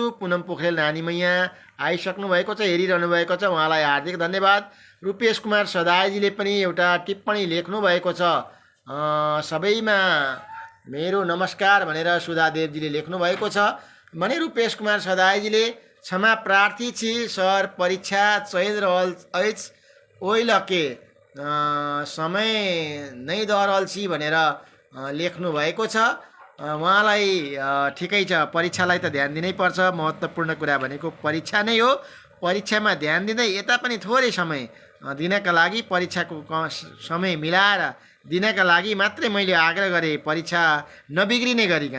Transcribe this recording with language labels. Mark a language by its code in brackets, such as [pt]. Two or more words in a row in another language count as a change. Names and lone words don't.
[ne] पुनम पोखरेल नानीमैया आइसक्नु भएको छ, हेरिरहनु भएको छ, उहाँलाई हार्दिक धन्यवाद। रूपेश कुमार सदायजीले पनि एउटा टिप्पणी लेख्नु भएको छ। सबैमा मेरो नमस्कार भनेर सुधादेवजीले लेख्नु भएको छ भने रूपेश कुमार सदायजीले [mai] क्षमा प्रार्थी छि सर, परीक्षा चल रहल अछि, ओइलके समय नै दरल छि [ne] भनेर लेख्नु भएको छ। उहाँलाई ठिकै छ, परीक्षालाई त ध्यान दिनै पर्छ। महत्त्वपूर्ण कुरा भनेको परीक्षा नै हो। परीक्षामा ध्यान दिँदै यता पनि थोरै समय दिनका लागि, परीक्षाको समय मिलाएर दिनका लागि मात्रै मैले आग्रह गरेँ, परीक्षा नबिग्रिने गरिकन।